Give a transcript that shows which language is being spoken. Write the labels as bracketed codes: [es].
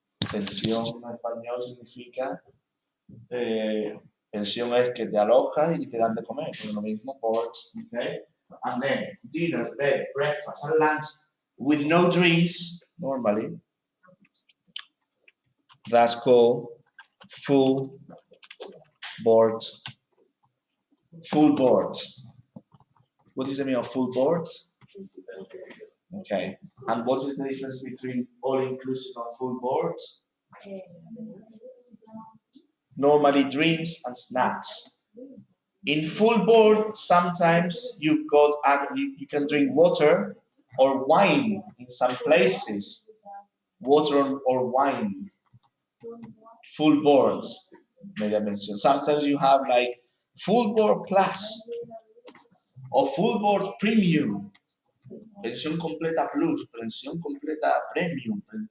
[es] Pensión en español significa pensión es que te alojas y te dan de comer, es lo mismo, [en] boards, okay? And then dinner, bed, breakfast, and lunch with no drinks, normally. That's called full board. Full board. What is the meaning of full board? Okay. And what is the difference between all-inclusive and full board? Normally drinks and snacks. In full board, sometimes you've got you can drink water or wine in some places. Water or wine. Full boards, maybe I mentioned. Sometimes you have like full board plus or full board premium. [es] Pensión completa plus, pensión completa premium.